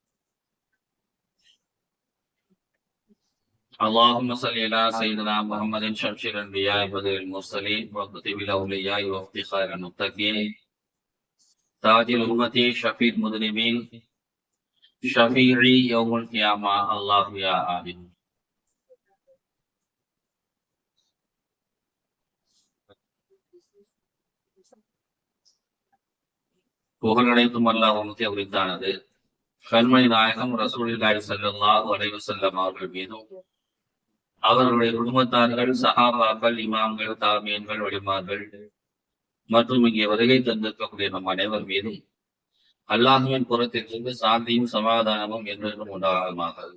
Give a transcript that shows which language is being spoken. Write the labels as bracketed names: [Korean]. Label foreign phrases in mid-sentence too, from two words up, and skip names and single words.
[Arabic] اللهم صل على سيدنا محمد شمس الأنبياء بدر المرسلين وكتب الأولياء وافتخار المتقين تاج الأمة شفيع المذنبين شفيعي يوم القيامة الله يا آمين. [Tamil] புகழனைத்தும் அல்லாஹ்வுக்கே உரித்தானது. கண்மணி நாயகம் [Arabic] رسول الله صلى الله عليه وسلم [Tamil] அவர்கள் மீதும் அவர்களுடைய குடும்பத்தார்கள் சஹாபாக்கள் இமாம்கள் தாபியீன்கள் வலிமார்கள் மற்றும் இங்கே வருகை தந்திருக்கக்கூடிய நம் அனைவர் மீதும் அல்லாஹ்வின் புறத்திலிருந்து சாந்தியும் சமாதானமும் என்றென்றும் உண்டாகுமாக.